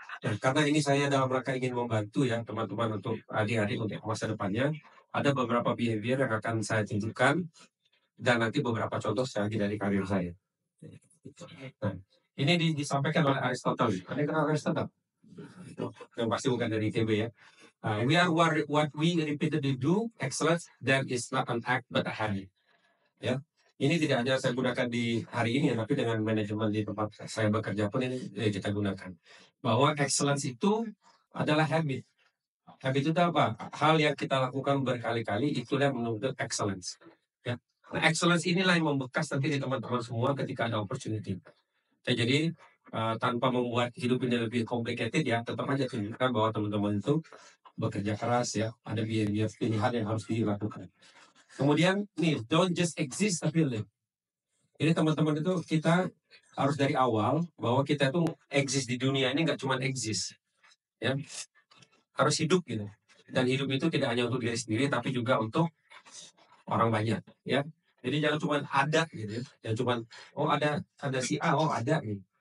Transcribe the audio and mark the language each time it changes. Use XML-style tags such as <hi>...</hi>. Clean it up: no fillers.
<id>Dan karena ini saya dalam rangka ingin membantu ya teman-teman untuk adik-adik untuk masa depannya, ada beberapa behavior yang akan saya tunjukkan dan nanti beberapa contoh lagi dari karir saya. Nah, ini disampaikan oleh Aristotle. Ada kenal Aristotle? Yang pasti bukan dari ITB ya.</id> <en>We are what we repeatedly do. Excellence that is not an act but a habit.</en> <id>Ya, ini tidak hanya saya gunakan di hari ini, tapi dengan manajemen di tempat saya bekerja pun ini kita gunakan. Bahwa excellence itu adalah habit. Habit itu apa? Hal yang kita lakukan berkali-kali itulah yang menuntut excellence. Ya. Nah, excellence inilah yang membekas nanti di teman-teman semua ketika ada opportunity. Jadi tanpa membuat hidup ini lebih complicated ya, tetap aja tunjukkan bahwa teman-teman itu bekerja keras ya, ada biaya pilihan yang harus dilakukan. Kemudian nih,</id> <en>don't just exist</en> <id>tapi</id> <en>live.</en> <id>Jadi teman-teman itu kita harus dari awal bahwa kita itu exist di dunia ini nggak cuma exist, ya, harus hidup gitu. Dan hidup itu tidak hanya untuk diri sendiri tapi juga untuk orang banyak, ya. Jadi jangan cuma ada gitu, ya. Jangan cuma oh ada si A, oh ada nih.</id>